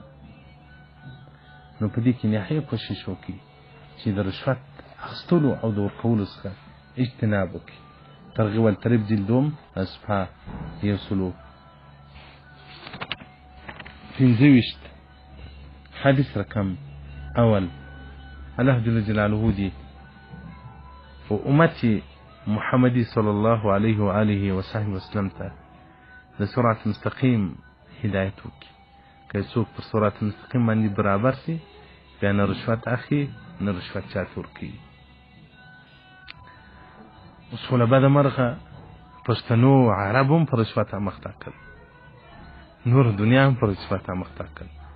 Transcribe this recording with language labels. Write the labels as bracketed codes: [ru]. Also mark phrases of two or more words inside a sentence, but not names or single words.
[ps] نو په دې کې نهایي کوشش وکړي چې د رشوت اخیستلو او د ورکولو څخه اجتناب وکړي. [fa] ترغیب الترهیب جلد دوم صفحه 125 حدیث رقم اول. [ps] الله جل جلاله دی و امتی محمدی [ar] صلی الله علیه و آله و صحبه وسلم [ps] ته د [ar] صراط مستقیم [ps] هدایت وکړي. که څوک پر [ar] صراط مستقیم [ps] باندې برابر سي بیا نه رشوت اخلي نه رشوت چاته ورکوي. اوس خو له بده مرغه پښتنو عرب هم په رشوت مخته کړل، نور دنیا هم په رشوت مخته کړل.